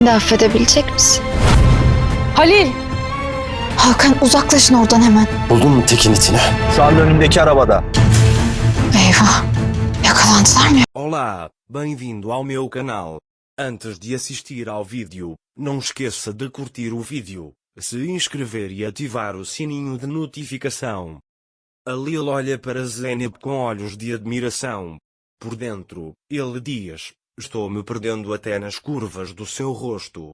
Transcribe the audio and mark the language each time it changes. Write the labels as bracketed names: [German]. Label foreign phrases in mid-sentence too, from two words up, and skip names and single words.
[Turkish] de affedebilecek misin? Halil! Hakan uzaklaşın oradan hemen. Buldun mu tekin itini? Şu anda önümdeki arabada. Eyvah. Yakalandılar mı? [Portuguese] Olá, bem-vindo ao meu canal. Antes de assistir ao vídeo, não esqueça de curtir o vídeo, se inscrever e ativar o sininho de notificação. A Lil olha para Zeynep com olhos de admiração. Por dentro, ele diz: estou-me perdendo até nas curvas do seu rosto.